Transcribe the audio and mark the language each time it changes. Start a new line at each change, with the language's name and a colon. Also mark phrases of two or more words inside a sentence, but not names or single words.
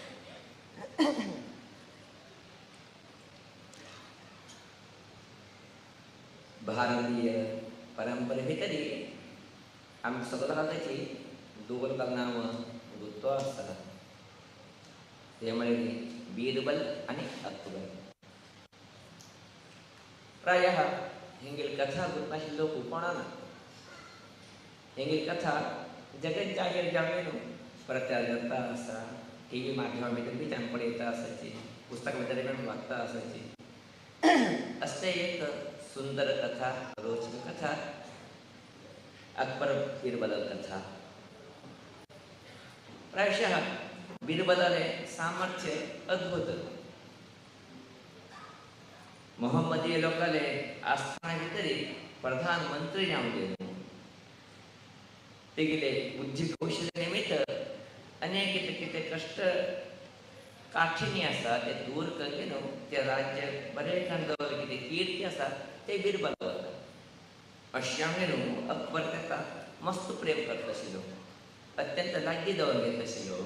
Konkani: भारतीय परंपरे भितर आमी सगळे लोकांची दोन नांव गुर्तो आसा, ते म्हणजे बीरबल आणि अकबर। प्रायः हेंगेल कथा गुरनाशिल्लो खूब कोणाना। हेंगेल कथा जगत जाहीर जावन प्रचार जाता आसा, टीव्ही माध्यमा भितर बी आमी पळयता आसाची, पुस्तक भितर बी वाचता आसाची। असते एक सुंदर कथा, रोचक कथा अकबर बीरबल कथा। प्रायशः बीरबलाले सामर्थ्य अद्भुत। मोहम्मदीय लोकाले आस्थाना भितर प्रधानमंत्री जावन गेले। तेगेले बुद्धी कौशल्य निमित्त अनेक कितें कष्ट काठिण्य आसा ते दूर करून ते राज्य बरे ठण दवरले। कितें कीर्ती आसा ते बीरबल वता। अशें आमगेलो अकबर ताका मस्त प्रेम करता आशिल्लो, अत्यंत लागीं दवरून घेत आशिल्लो।